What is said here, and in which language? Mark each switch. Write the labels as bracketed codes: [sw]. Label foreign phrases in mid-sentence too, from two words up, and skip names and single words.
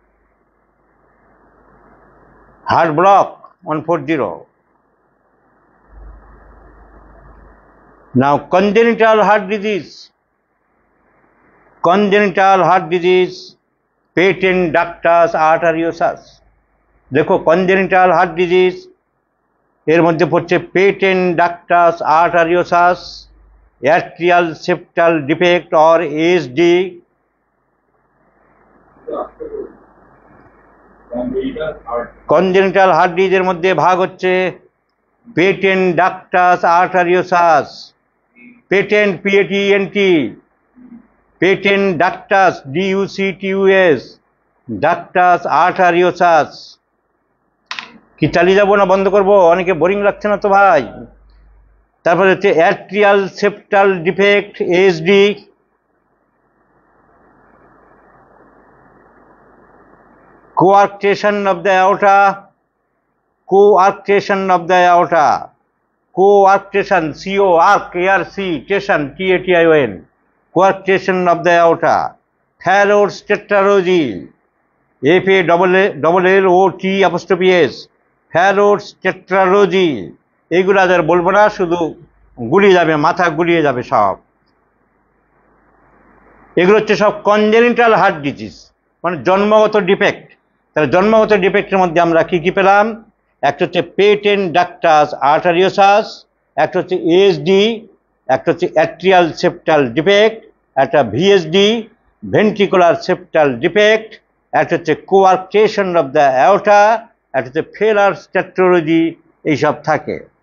[en] Heart block 140. Now congenital heart disease. Congenital heart disease, patent ductus arteriosus. देखो congenital heart disease [bn] এর মধ্যে পড়ছে [en] patent ductus arteriosus, atrial septal defect or ASD, congenital heart disease [bn] এর মধ্যে ভাগ হচ্ছে [en] patent ductus arteriosus, patent PATENT, patent ductus DUCTUS, ductus arteriosus. [bn] কি চালিয়ে যাবো না বন্ধ করবো? অনেকে বোরিং লাগছে না তো ভাই? তারপরে হচ্ছে [en] atrial septal defect ASD, coarctation of the aorta, coarctation of the aorta, coarctation, C-O-R-K-R-C, tation, T-A-T-I-O-N, coarctation of the aorta, Fallot's tetralogy, F-A-L-L-O-T-S, Fallot's tetralogy, [bn] এইগুলো আর বলবো না, শুধু গুলিয়ে যাবে, মাথা গুলিয়ে যাবে সব। এগুলো হচ্ছে সব [en] congenital heart disease, [bn] মানে জন্মগত ডিফেক্ট। তাহলে জন্মগত ডিফেক্টের মধ্যে আমরা কি কি পেলাম? একটা হচ্ছে [en] patent ductus arteriosus, [bn] একটা হচ্ছে এএসডি, একটা হচ্ছে [en] atrial septal defect, [bn] একটা [en] VSD ventricular septal defect, [bn] একটা হচ্ছে [en] coarctation of the aorta, [bn] একটা হচ্ছে [en] Fallot's tetralogy, [bn] এইসব থাকে।